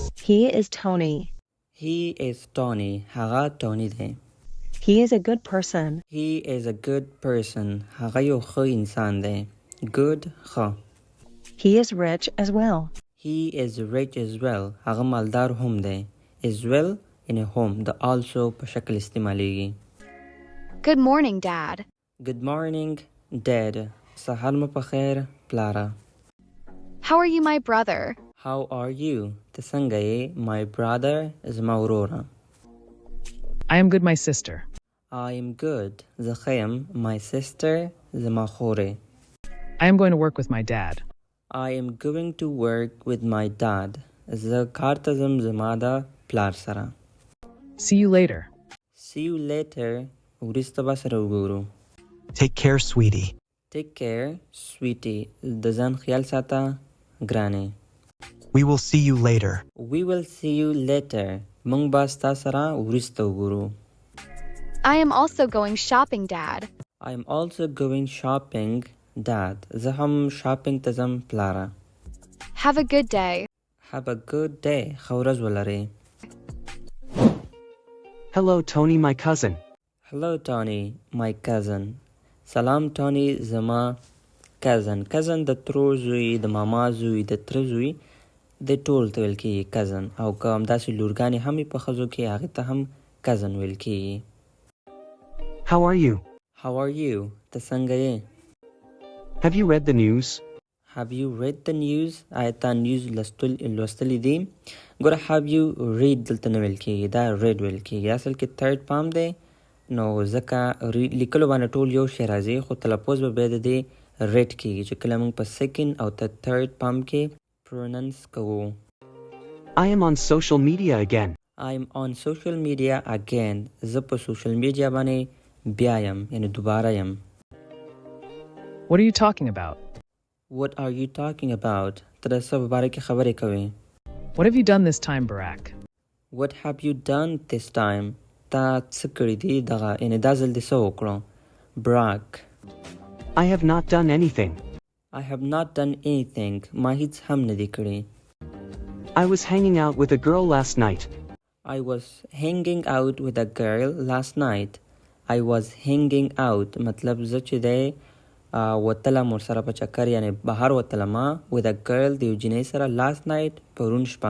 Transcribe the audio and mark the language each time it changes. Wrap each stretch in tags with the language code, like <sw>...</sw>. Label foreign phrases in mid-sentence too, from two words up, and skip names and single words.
<en>He is Tony. He is Tony.</en> <ps>هغه Tony دی.</ps> <en>He is a good person. He is a good person.</en> <ps>هغه یو ښه انسان دی. Good ښه.</ps> <en>He is rich as well. He is rich as well.</en> <ps>هغه مالدار هم دی.</ps> <en>As well</en> <ps>یعنی هم د also په شکل استعمالیږي.</ps> <en>Good morning, Dad. Good morning, Dad.</en> <ps>سهار مو په خیر پلاره.</ps> <en>How are you, my brother? How are you?</en> <ps>ته څنګه یې؟</ps> <en>My brother</en> <ps>زما وروره.</ps> <en>I am good, my sister. I am good.</en> <ps>زه ښه یم.</ps> <en>My sister</en> <ps>زما خورې.</ps> <en>I am going to work with my dad. I am going to work with my dad.</en> <ps>زه کار ته ځم زما د پلار سره.</ps> <en>See you later. See you later.</en> <ps>وروسته به سره وګورو.</ps> <en>Take care, sweetie. Take care, sweetie.</en> <ps>د ځان خیال ساته ګرانې.</ps> <en>We will see you later. We will see you later.</en> <ps>موږ به ستا سره وروسته وګورو.</ps> <en>I am also going shopping, Dad. I am also going shopping, Dad.</en> <ps>زه هم شاپینګ ته ځم پلاره.</ps> <en>Have a good day. Have a good day.</en> <ps>ښه ورځ ولرئ.</ps> <en>Hello, Tony, my cousin. Hello, Tony, my cousin.</en> <ps>سلام Tony زما cousin. cousin د ترو زوی، د ماما زوی، د تره زوی، د ټول ته ویل کېږي cousin. او که همداسې لورګانې هم وي په ښځو کې هغې ته هم cousin ویل کېږي.</ps> <en>How are you? How are you?</en> <ps>ته څنګه یې؟</ps> <en>Have you read the news? Have you read the news?</en> <ps>آیا تا نیوز لوستلی دی؟ ګوره</ps> <en>have you read</en> <ps>دلته نه ویل کېږي، دا read ویل کېږي. اصل کې</ps> <en>third palm</en> <ps>دی، نو ځکه لیکلو باندې ټول یو شی راځي، خو تلفظ به بیا د دې read کېږي چې کله موږ په second او</ps> <en>third palm</en> <ps>کې pronounce کوو.</ps> <en>I am on social media again. I am on social media again.</en> <ps>زه په</ps> <en>social media</en> <ps>باندې بیا یم، یعنی دوباره یم.</ps> <en>What are you talking about? What are you talking about?</en> <ps>ته د څه په باره کې خبرې کوې؟</ps> <en>What have you done this time, Barack? What have you done this time?</en> <ps>تا څه کړي دي دغه، یعنی دا ځل دې څه وکړو؟ Barack.</ps> <en>I have not done anything. I have not done anything.</en> <ps>ما هیڅ هم نه دي کړي.</ps> <en>I was hanging out with a girl last night. I was hanging out with a girl last night. I was hanging out</en> <ps>مطلب زه چې دی وتلم ورسره په چکر، یعنی بهر وتلم</ps> <en>with a girl</en> <ps>د یو جینۍ سره</ps> <en>last night</en> <ps>پرون شپه.</ps>